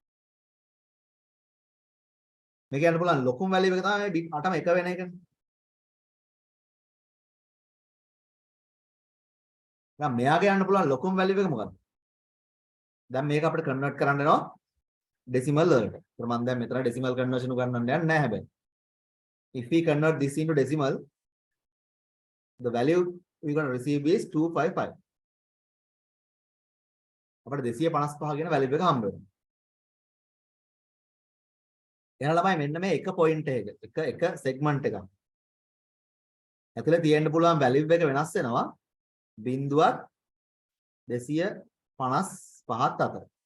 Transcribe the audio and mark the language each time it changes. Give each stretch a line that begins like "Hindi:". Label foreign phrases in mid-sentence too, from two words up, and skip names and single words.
Sinhala: මේක යන්න පුළුවන් ලොකුම value එක තමයි bit 8ම එක වෙන එකනේ. දැන් මෙයාගේ යන්න පුළුවන් ලොකුම value එක මොකක්ද? දැන් මේක අපිට convert කරන්න වෙනවා decimal වලට. ඒතර මම දැන් මෙතන
English: decimal conversion
Sinhala: උගන්වන්න යන්නේ නැහැ හැබැයි.
English: If we convert this into decimal, the value we're going to receive is 255.
Sinhala: අපිට 255 කියන value එක හම්බ වෙනවා. එහෙනම් ළමයි මෙන්න මේ එක point එක segment එකක්. ඇතුලේ තියෙන්න පුළුවන් value එක වෙනස් වෙනවා 0.255 අතර.